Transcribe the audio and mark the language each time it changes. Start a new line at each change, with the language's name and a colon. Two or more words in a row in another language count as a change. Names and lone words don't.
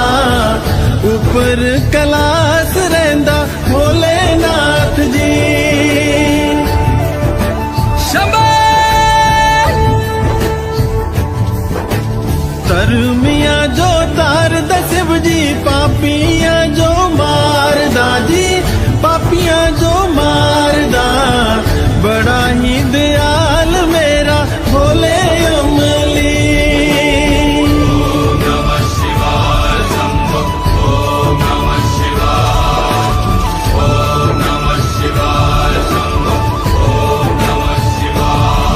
Kangri: ऊपर कैलाश रहिंदा भोलेनाथ जी। धर्मिया जो तार दा शिव जी, पापिया जो मार दा जी, पापिया जो मारदा। बड़ा ही दयाल मेरा भोले अमली।
Sanskrit: ओम नमः शिवाय शंभो, ओम नमः शिवाय, ओम नमः शिवाय शंभो, ओम नमः शिवाय।